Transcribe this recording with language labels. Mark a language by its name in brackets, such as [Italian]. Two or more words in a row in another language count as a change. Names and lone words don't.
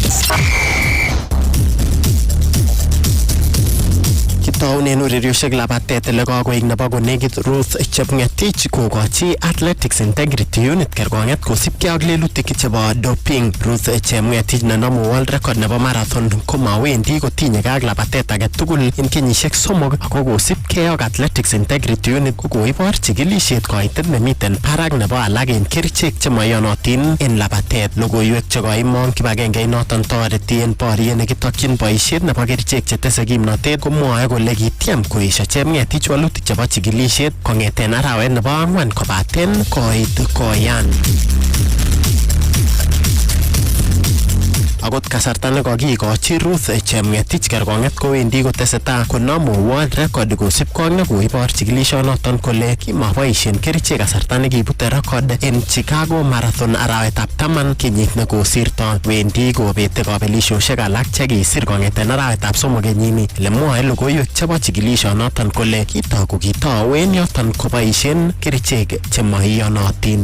[Kalenjin] Kitaunen urerioshek labatet ele kakoik nebo konekit Ruth Chepngetich kokochi Athletics Integrity Unit kerkonget kosipkei ak lelutik chebo doping. Ruth Chepngetich nenomu [English] world record [Kalenjin] nebo marathon komawendi kotinyekei ak labatet age tugul en kenyisiek 3 ako kosipkei ak Athletics Integrity Unit kokoibor chikilisiet koitet nemiten barak nebo alak en kerichek chemaiyonotin en labatet. Logoiwek chekoimong kibagenge noton toreti en boriet nekitokyin boisiet nebo kerichek chetese kimnotet komwoe kole kitiem koesio Chepngetich walutik chebo chikilisiet kong'eten arawet nebo 4 kobaten koit koyan. Akot kasarta nekakikochi Ruth Chepngetich kerkonget kowendi kotesetai konomu [English] world record [Kalenjin] kosipkei ak nekoibor chikilisionoton kole kimaboisien kerichek kasarta nekibute record en Chicago Marathon arawetab 10 kenyit nekosirto. Wendi kobete kabelisiosiek alak chekisir kong'eten arawetab 3 kenyini. Ele mwoe logoiwek chebo chikilisionoton kole kitoku kitowen yoton koboisien kerichek chemaiyonotin.